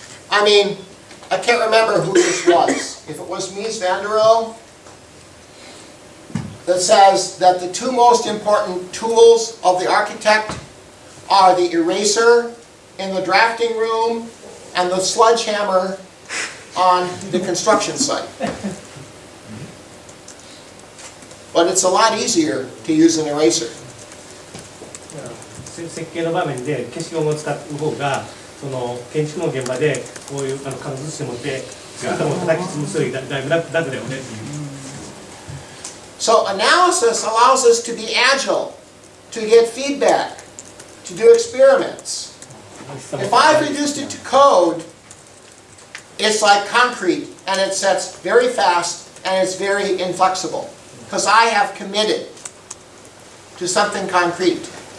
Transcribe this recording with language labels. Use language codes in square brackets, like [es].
[en] I mean, I can't remember who this was. If it was Mies van der Rohe, that says that the two most important tools of the architect are the eraser in the drafting room and the sledgehammer on the construction site. But it's a lot easier to use an eraser. [ja] 設計の場面で消しゴムを使う方がその建築の現場でこういう紙ずして持って作ったものを叩き潰すよりだいぶ楽だよねっていう。 [en] So analysis allows us to be agile, to get feedback, to do experiments. If I've reduced it to code, it's like concrete and it sets very fast and it's very inflexible because I have committed to something concrete.